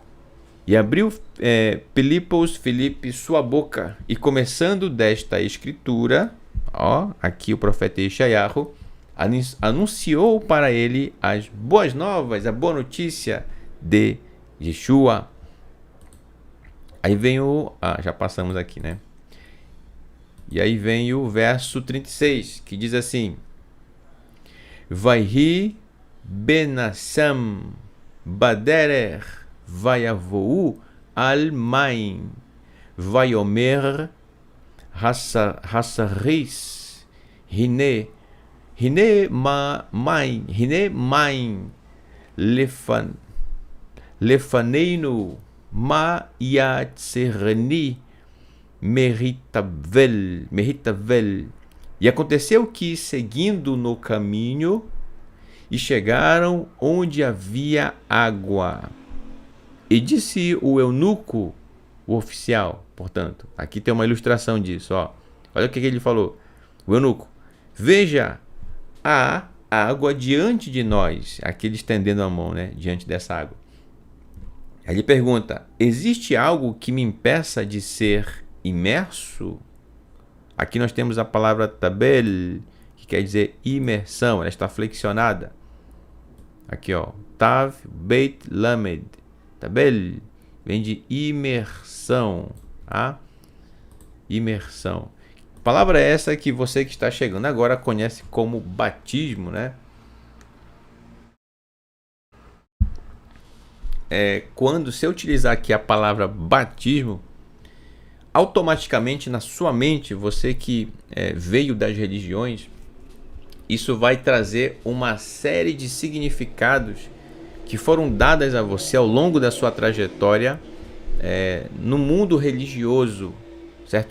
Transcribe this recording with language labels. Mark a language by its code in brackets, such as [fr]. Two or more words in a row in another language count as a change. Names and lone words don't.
[pt] E abriu Filipe sua boca, e começando desta escritura, aqui o profeta Yeshayahu anunciou para ele as boas novas, a boa notícia de Yeshua. Aí vem já passamos aqui, né? E aí vem o verso 36, que diz assim: [he] ויהי בלכתם בדרך ויבאו אל מים ויאמר הסריס הנה מים לפנינו מה יעצרני מהטבל. [pt] E aconteceu que, seguindo no caminho, e chegaram onde havia água. E disse o eunuco, o oficial, portanto, aqui tem uma ilustração disso, olha o que ele falou. O eunuco: veja, há água diante de nós. Aqui ele estendendo a mão, né, diante dessa água. Aí ele pergunta: existe algo que me impeça de ser imerso? Aqui nós temos a palavra tabel, que quer dizer imersão. Ela está flexionada. Aqui, [he] תו, בית, למד. [pt] Tabel vem de imersão, tá? Imersão. Palavra essa que você que está chegando agora conhece como batismo, né? Quando você utilizar aqui a palavra batismo, automaticamente na sua mente, você que veio das religiões, isso vai trazer uma série de significados que foram dadas a você ao longo da sua trajetória no mundo religioso, certo?